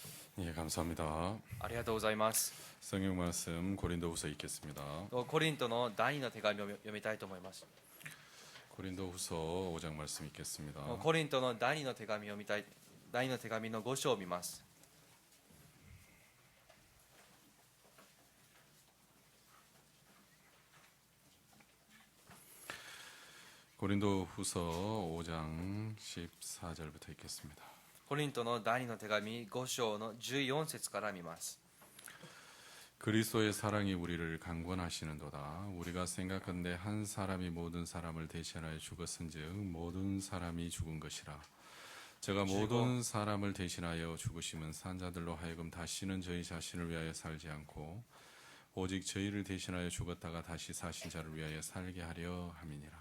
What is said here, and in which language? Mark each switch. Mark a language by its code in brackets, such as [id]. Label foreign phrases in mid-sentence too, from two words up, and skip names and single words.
[ko] 예, 감사합니다. [ja] ありがとうございます。 [ko] 성경 말씀 고린도후서 읽겠습니다. [ja] コリントの第2の手紙を読みたいと思います。 [ko] 고린도후서 5장 말씀 읽겠습니다. [ja] コリントの第2の手紙を見たい。第2の手紙の5章を見ます。 [ko] 고린도후서 5장 14절부터 읽겠습니다. [ja] コリントの第2の手紙5章の14節から見ます。 [ko] 그리스도의 사랑이 우리를 강권하시는도다. 우리가 생각한데 한 사람이 모든 사람을 대신하여 죽었은즉 모든 사람이 죽은 것이라. 제가 모든 사람을 대신하여 죽으심은 산자들로 하여금 다시는 저희 자신을 위하여 살지 않고 오직 저희를 대신하여 죽었다가 다시 사신 자를 위하여 살게 하려 함이니라.